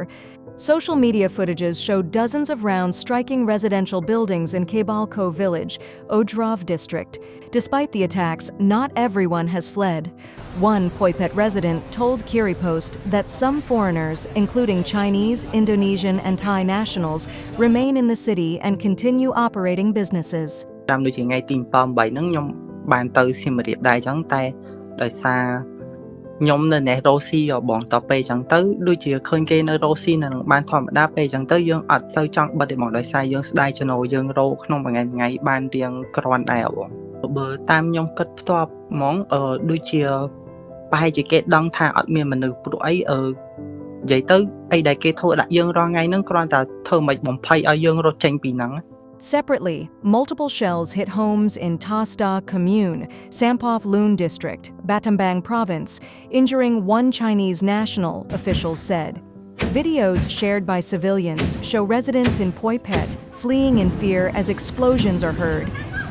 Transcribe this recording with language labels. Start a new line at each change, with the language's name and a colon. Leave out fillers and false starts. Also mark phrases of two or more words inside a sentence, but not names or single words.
English: Social media footages showed dozens of rounds striking residential buildings in Kebalko village, Ojrov district. Despite the attacks, not everyone has fled. One Phoi Phet resident told Kiri Post that some foreigners, including Chinese, Indonesian, and Thai nationals, remain in the city and continue operating businesses.
Khmer: តាមដូចជាថ្ងៃទី7 8ហ្នឹងខ្ញុំបានទៅសៀមរាបដែរអញ្ចឹងតែដោយសារខ្ញុំនៅនេះរ៉ូស៊ីបងតពេលអញ្ចឹងទៅដូចជាឃើញគេនៅរ៉ូស៊ីនៅនឹងបានធម្មតាពេលអញ្ចឹងទៅយើងអត់ទៅចង់បិទទេបងដោយសារយើងស្ដាយចំណូលយើងរោក្នុងមួយថ្ងៃបានរៀងគ្រាន់ដែរបងបើតាមខ្ញុំគិតផ្ទាល់ហ្មងដូចជាប្រហែលជាគេដឹងថាអត់មានមនុស្សព្រោះអីនិយាយទៅអីដែលគេធ្វើដាក់យើងរាល់ថ្ងៃហ្នឹងគ្រាន់តែធ្វើមិនបំភ័យឲ្យយើងរត់ចេញពីហ្នឹង
English: Separately, multiple shells hit homes in Ta Sta Commune, Sampov Loon District, Battambang Province, injuring one Chinese national, officials said. Videos shared by civilians show residents in Phoi Phet fleeing in fear as explosions are heard